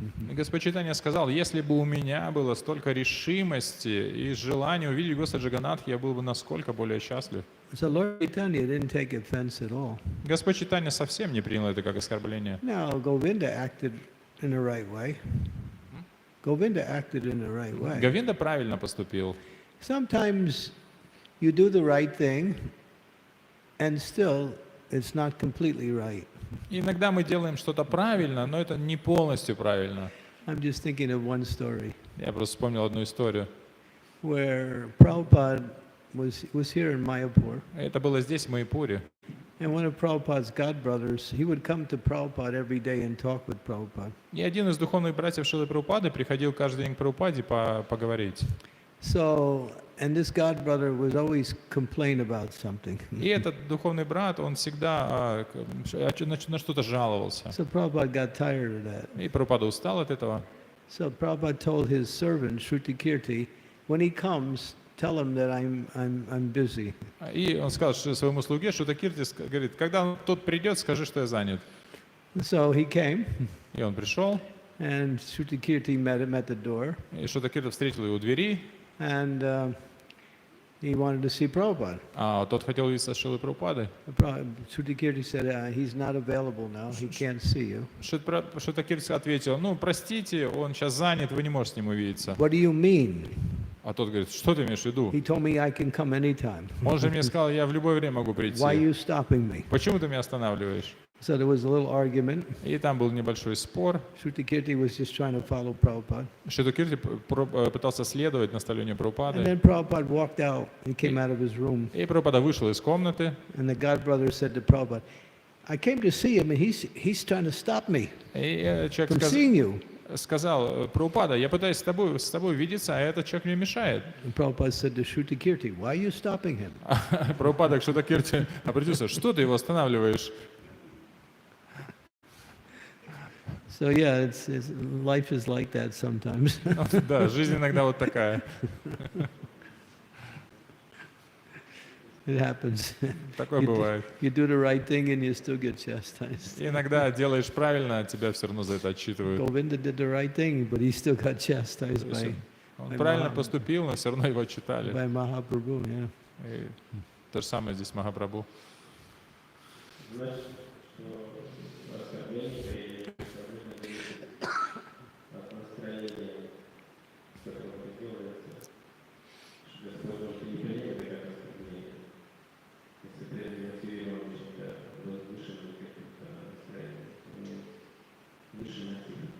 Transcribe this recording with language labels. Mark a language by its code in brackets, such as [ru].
[ru] И Господь Чайтанья сказал, если бы у меня было столько решимости и желания увидеть Господа Джаганнатха, я был бы насколько более счастлив. [en] So Lord Chaitanya didn't take offense at all. [ru] Господь Чайтанья совсем не принял это как оскорбление. [en] Now Govinda acted in the right way. Govinda acted in the right way. [ru] Говинда правильно поступил. [en] Sometimes you do the right thing, and still it's not completely right. [ru] Иногда мы делаем что-то правильно, но это не полностью правильно. [en] I'm just thinking of one story [ru] Я просто вспомнил одну историю. [en] where Prabhupada was here in Mayapur, [ru] Это было здесь, в Майяпуре. [en] and one of Prabhupada's godbrothers, he would come to Prabhupada every day and talk with Prabhupada. [ru] И один из духовных братьев Шрилы Прабхупады приходил каждый день к Прабхупаде поговорить. [en] So, and this godbrother would always complain about something. [ru] И этот духовный брат, он всегда на что-то жаловался. [en] So Prabhupada got tired of that. [ru] И Прабхупада устал от этого. [en] So Prabhupada told his servant, Shrutikirti, when he comes, tell him that I'm busy. [ru] И он сказал своему слуге, Шрутакирти, говорит, когда тот придет, скажи, что я занят. [en] So he came, [ru] И он пришел, [en] and Shrutikirti met him at the door, [ru] и Шрутакирти встретил его у двери, [en] and he wanted to see Prabhupada. [ru] а тот хотел увидеться с Шрилой Прабхупадой. [en] Shrutikirti said, he's not available now, he can't see you. [ru] Шрутакирти ответил, ну, простите, он сейчас занят, вы не можете с ним увидеться. [en] What do you mean? [ru] А тот говорит, что ты имеешь в виду? [en] He told me I can come anytime. [ru] Он же мне сказал, я в любое время могу прийти. [en] Why are you stopping me? [ru] Почему ты меня останавливаешь? [en] So there was a little argument. [ru] И там был небольшой спор. [en] Shrutikirti was just trying to follow Prabhupada. [ru] Шрутакирти пытался следовать наставлению [en] And [ru] Прабхупады. [en] then Prabhupada walked out, he came out of his room. [ru] И Прабхупада вышел из комнаты. [en] And the godbrother said to Prabhupada, I came to see him and he's trying to stop me [ru] И человек [en] from seeing you. [ru] сказал, Прабхупада, я пытаюсь с тобой видеться, а этот человек мне мешает. [en] And Prabhupada said to Shrutikirti, why are you stopping him? [ru] Прабхупада к Шрутакирти обратился, что ты его останавливаешь? [en] So yeah, life is like that sometimes. [ru] Да, жизнь иногда вот такая. [en] It happens. [ru] Такое бывает. [en] You do the right thing and you still get chastised. [ru] И иногда делаешь правильно, а тебя все равно за это отчитывают. [en] Govinda did the right thing, but he still got chastised by [ru] Он правильно поступил, но все равно его читали. [en] Mahaprabhu. Yeah. [ru] И то же самое здесь Махапрабху. Значит, что оскорбление и от настроения, с которым это делается, что Господь может и не принять это как оскорбление, если ты мотивирован чем-то возвышенным каким-то настроением, выше мотив.